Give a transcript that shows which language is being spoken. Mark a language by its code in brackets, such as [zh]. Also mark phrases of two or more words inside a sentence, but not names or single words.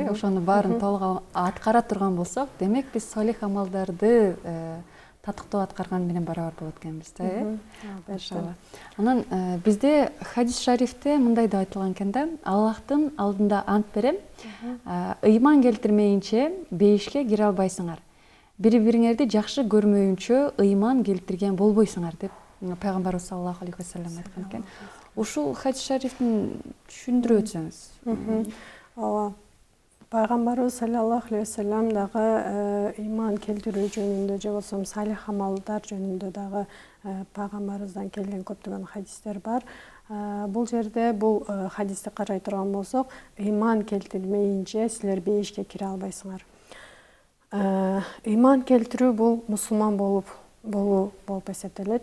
[ky] Ошону баарын толук аткара турган болсок, демек биз салих амалдарды татыктуу аткарган менен барабар болот экенбиз да, Албетте. Анан бизде хадис шарифте мындай да айтылган экен да, Аллахтын алдында ант берем, ыйман келтирмейинче бейишке кире албайсыңар. Бири-бириңерди жакшы көрмөйүнчө ыйман келтирген болбойсуңар деп Пайгамбарыбыз [ar] صلى الله عليه وسلم [ky] айткан экен. Ушул хадис шарифтин түшүндүрүп өтсөңүз. Ооба. Пайгамбарыбыз [ar] صلى الله عليه وسلم [ky] дагы ыйман келтирүү жөнүндө же болбосо салих амалдар жөнүндө дагы пайгамбарыбыздан келген көптөгөн хадистер бар. Бул жерде бул хадисти карай турган болсок, ыйман келтирмейинче силер бейишке кире албайсыңар. Ыйман келтирүү бул мусулман болуу болуп эсептелет.